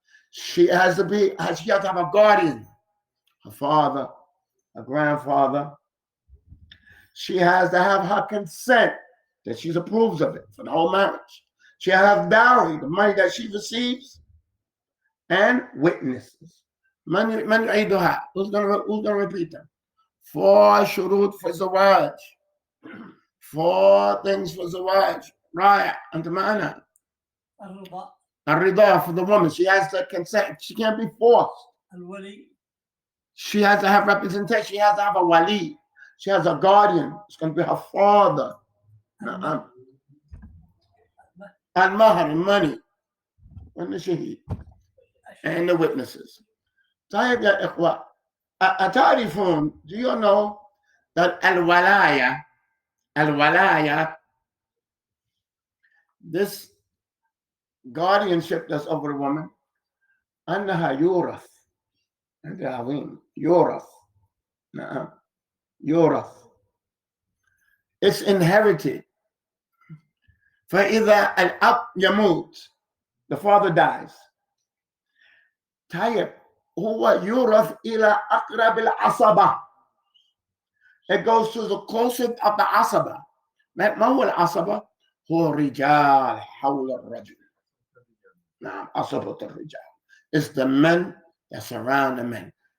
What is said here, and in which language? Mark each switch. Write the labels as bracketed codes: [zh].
[en] She has to have a guardian, a father, a grandfather. She has to have her consent that she approves of it for the whole marriage. She has dowry, the money that she receives, and witnesses. [ar] من يعيدها? [en] Who's gonna repeat them? [ar] 4 شروط for الزواج. [en] 4 things for الزواج. [ar] رائع. أنت معنا؟ [en] الرضا for the woman. She has to consent. She can't be forced. الولي. She has to have representation. She has to have a wali. She has a guardian. It's going to be her father. المهر, money, and the shaheed, and the witnesses. [ar] طيب يا إخوة، أتعرفون? [en] Do you know that الولاية, this guardianship that's over a woman, [ar] أنها يورث. هذا عظيم. يورث. نعم. يورث. [en] It's inherited. [ar] فإذا الأب يموت, [en] the father dies. [ar] طيب هو يورث إلى أقرب العصبة. [en] It goes to the closest of the عصبة. [ar] ما هو العصبة؟ هو رجال حول الرجل. نعم، عصبة الرجال. [en] It's the men that surround the men.